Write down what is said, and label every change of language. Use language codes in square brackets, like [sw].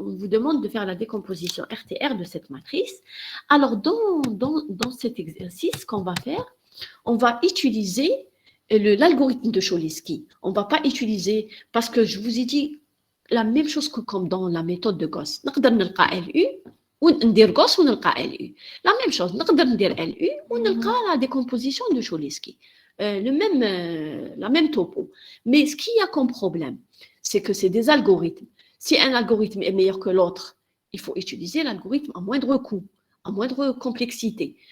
[fr] On vous demande de faire la décomposition RTR de cette matrice. Alors, dans cet exercice qu'on va faire, on va utiliser l'algorithme de Cholesky. On ne va pas utiliser, parce que je vous ai dit, la même chose que comme dans la méthode de Gauss. [ar] نقدر نلقى LU وندير Gauss ونلقى LU. [fr] La même chose, [ar] نقدر ندير LU ونلقى [fr] la décomposition de Cholesky. La même topo. Mais ce qu'il y a comme problème, c'est que c'est des algorithmes. Si un algorithme est meilleur que l'autre, il faut utiliser l'algorithme à moindre coût, à moindre complexité.